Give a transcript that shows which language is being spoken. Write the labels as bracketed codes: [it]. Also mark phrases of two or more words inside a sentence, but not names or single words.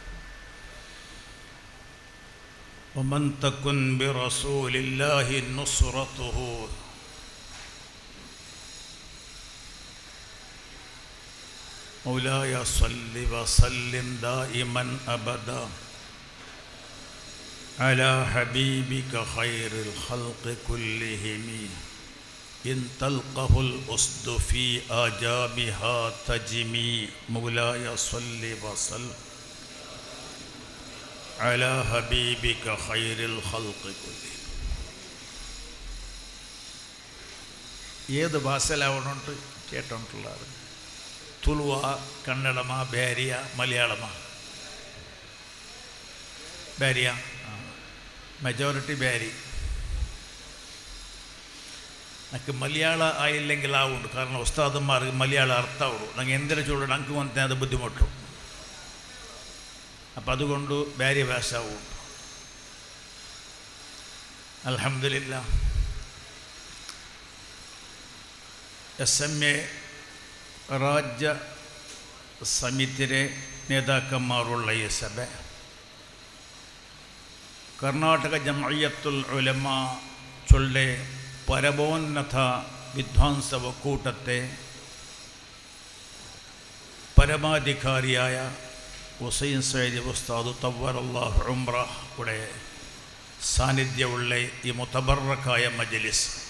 [ar] ومن تكن برسول الله نصرته مولاي صل وسلم دائما أبدا على حبيبك خير الخلق كلهم إن تلقه الأسد في آجامها تجمي. مولاي صل وسلم على حبيبك خير الخلق كلهم. [ml] ഏത് ഭാഷയിലാവണുണ്ട് കേട്ടോണ്ടുള്ളത്? തുളുവ, കന്നഡമാ, ബാരിയ, മലയാളമാ? ബാരിയ, മെജോറിറ്റി ബാരി. എനിക്ക് മലയാള ആയില്ലെങ്കിൽ ആവുണ്ട്. കാരണം ഉസ്താദന്മാർക്ക് മലയാളം അർത്ഥമാവുള്ളൂ. ഞങ്ങൾ എന്തിനു ചൂടും ഞങ്ങൾക്ക് വന്നാൽ അത് ബുദ്ധിമുട്ടും. അപ്പം അതുകൊണ്ട് ബാരി ഭാഷ ആവും. അൽഹംദുലില്ലാ. SMA [kn] ರಾಜ್ಯ ಸಮಿತಿಯ [ml] നേതാക്കന്മാരുള്ള ഈ സഭ കർണാടക ജംഇയ്യത്തുൽ ഉലമ ചൊല്ലെ പരമോന്നത വിദ്വാംസ കൂട്ടത്തെ പരമാധികാരിയായ ഹുസൈൻ സയ്യിദ് ഉസ്താദ് തവ്വറല്ലാഹു ഉംറയുടെ സാന്നിധ്യമുള്ള ഈ മുതബറക്കായ മജ്ലിസ്,